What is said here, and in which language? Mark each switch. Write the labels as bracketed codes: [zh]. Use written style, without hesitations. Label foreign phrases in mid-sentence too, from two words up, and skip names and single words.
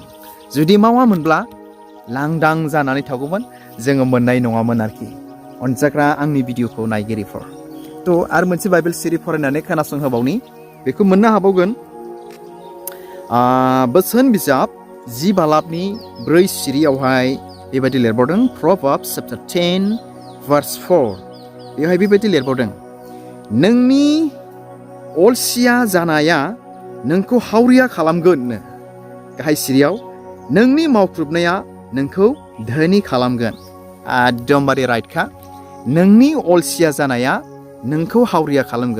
[brx] जुदि मावामोनब्ला लांदां जानानै थागौमोन, जोङो मोननाय नङामोन आरोखि। अनजाग्रा आंनि भिडिअखौ नायगिरिफोर, थ' आरो मोनसे बाइबेल सिरि फरायनानै खोनासंहोबावनि, बेखौ मोननो हाबावगोन बोसोन बिजाब 10 बालाबनि 4 सिरियावहाय बेबायदि लिरबावदों। [en] Proverbs chapter 10 verse 4, [brx] बेवहाय बेबायदि लिरबावदों, नोंनि अलसिया जानाया नोंखौ हावरिया खालामगोन। गाहाय सिरियाव नोंनि मावख्रुबनाया नोंखौ धोनि खालामगोन। एकदमबारे राइटखा। नोंनि अलसिया जानाया नोंखौ हावरिया खालामगोन।